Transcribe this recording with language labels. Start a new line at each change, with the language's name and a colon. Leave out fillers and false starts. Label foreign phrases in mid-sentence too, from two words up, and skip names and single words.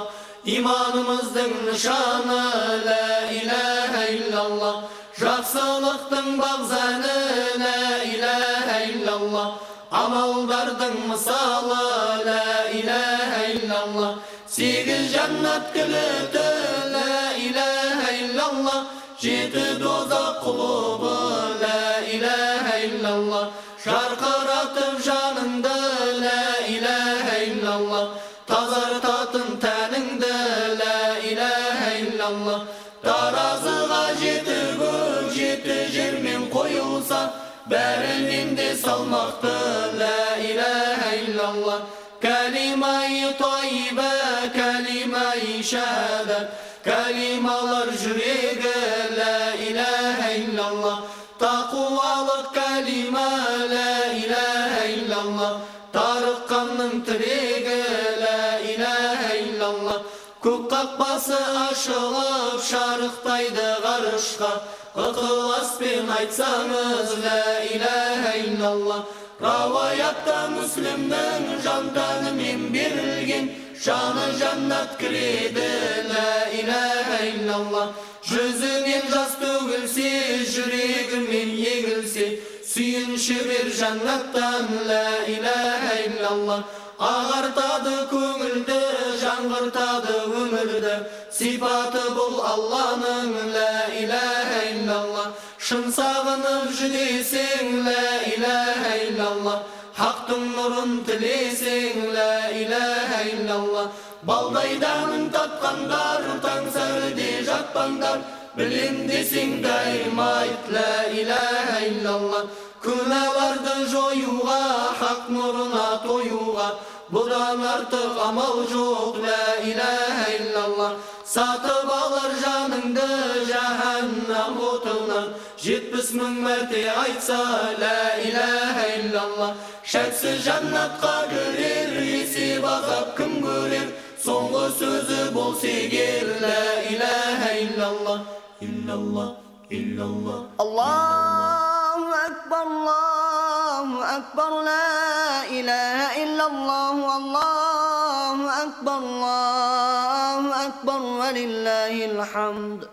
Kazakh: İmanımızın nişanı
Arabic: لا إله إلا الله.
Kazakh: Жақсылықтың бағзаны
Arabic: لا إله إلا الله.
Kazakh: Амалдардың мысалы
Arabic: لا إله إلا الله.
Kazakh: Сегіз жаннат кілті
Arabic: لا إله إلا الله.
Kazakh: Жеті дозақ құлыбы
Arabic: لا إله إلا الله.
Kazakh: Жарқыратып жаныңды
Arabic: لا إله إلا الله.
Kazakh: Тазартатын тәніңді
Arabic: لا إله إلا الله.
Kazakh: Таразыға жеті көк жеті жермен қойылса, бәрінен де салмақты
Arabic: لا إله إلا الله.
Kazakh: Кәлимай тайба, кәлимай шәһәдәт, кәлималар жүрегі
Arabic: لا إله إلا الله.
Kazakh: Тақуалық кәлима
Arabic: لا إله إلا الله.
Kazakh: Тарыққанның тірегі
Arabic: لا إله إلا الله.
Kazakh: Көк қақпасы ашылып шарықтайды ғарышқа, ықыласпен айтсаңыз
Arabic: لا إله إلا الله.
Kazakh: Раваятта Мүслімнің жан тәнімен берілген, жаны жаннат кіреді
Arabic: لا إله إلا الله.
Kazakh: Жүзінен жас төгілсе, жүрегімен егілсе, сүйінші бер жаннаттан
Arabic: لا إله إلا الله.
Kazakh: Ағартады көңілді, жаңғыртады өмірді, сипаты бұл Алланың
Arabic: لا إله إلا الله.
Kazakh: Шын сағынып жүдесең
Arabic: لا إله إلا الله.
Kazakh: Хақтың нұрын тілесең
Arabic: لا إله إلا الله.
Kazakh: Балдайданын тапқандар таң сәріде жатпаңдар, білем десең дайым айт
Arabic: لا إله إلا الله.
Kazakh: Күнәларды жоюға, хақ нұрына тойуға, бұдан артық амал жоқ
Arabic: لا إله إلا الله.
Kazakh: Сатып алар жаныңды жаһаннам отынан, 70 мың мәрте айтса
Arabic: لا إله إلا الله.
Kazakh: Шәксіз жаннатқа кірер, есеп азап кім көрер, соңғы сөзі болса егер
Arabic: لا إله إلا الله. إلا الله، إلا الله. الله أكبر، الله أكبر، لا إله إلا الله، الله أكبر، الله أكبر، ولله الحمد.